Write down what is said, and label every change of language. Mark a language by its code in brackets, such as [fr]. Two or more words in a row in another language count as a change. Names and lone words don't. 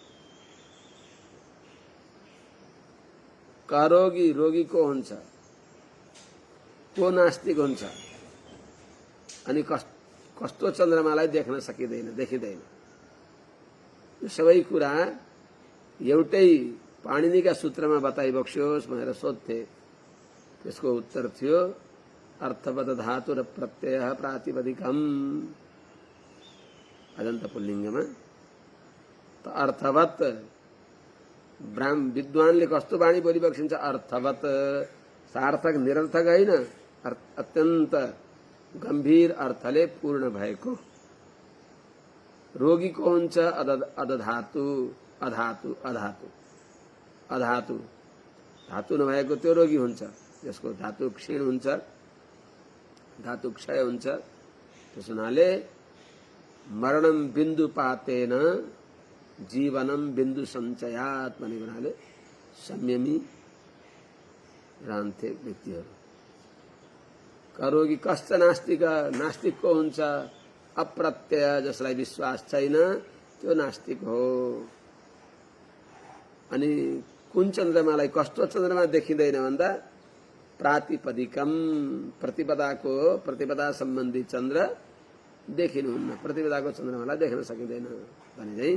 [ne] कारोगी रोगी को हुन्छ, को नास्तिक हुन्छ, अनि कस्तो चन्द्रमालाई देख्न सकिँदैन, देखिँदैन। यो सबै कुरा एउटै पाणिनिका सूत्रमा बताइबक्स्योस् भनेर सोध्थे। त्यसको उत्तर थियो [sa] अर्थवत् धातु र प्रत्यय प्रातिपदिकम। [ne] अजन्त पुल्लिङ्गमा त अर्थवत् विद्वानले कस्तो वाणी बोलिबक्सिन्छ, अर्थवत्, सार्थक निरर्थक होइन, अत्यन्त गम्भीर अर्थले पूर्ण भएको। रोगी को हुन्छ अधातु अधातु अधातु अधातु धातु नभएको त्यो रोगी हुन्छ, जसको धातु क्षीण हुन्छ, धातु क्षय हुन्छ। त्यस हुनाले [sa] मरणम बिन्दु पातेन जीवनम बिन्दु सञ्चयात् [ne] भनेको हुनाले संयमी रहन्थे व्यक्तिहरू। करोगी कष्ट नास्तिक, नास्तिक को हुन्छ अप्रत्यय, जसलाई विश्वास छैन त्यो नास्तिक हो। अनि कुन चन्द्रमालाई, कस्तो चन्द्रमा देखिँदैन भन्दा प्रातिपदिकम, प्रतिपदाको प्रतिपदा सम्बन्धी चन्द्र देखिनुहुन्न, प्रतिपदाको चन्द्रमालाई देख्न सकिँदैन भने चाहिँ।